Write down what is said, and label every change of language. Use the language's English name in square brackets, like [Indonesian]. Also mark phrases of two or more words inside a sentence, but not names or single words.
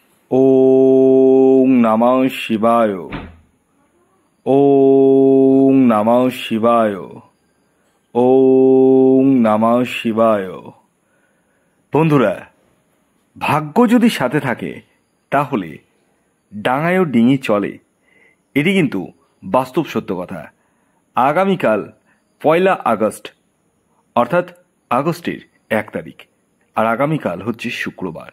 [Sanskrit] ওং নমঃ শিবায়। ওং নমঃ শিবায়। ওং নমঃ শিবায়। [Bangla] বন্ধুরা, ভাগ্য যদি সাথে থাকে তাহলে ডাঙায়ও ডিঙি চলে, এটি কিন্তু বাস্তব সত্য কথা। আগামীকাল 1 আগস্ট, অর্থাৎ আগস্টের 1 তারিখ, আর আগামীকাল হচ্ছে শুক্রবার।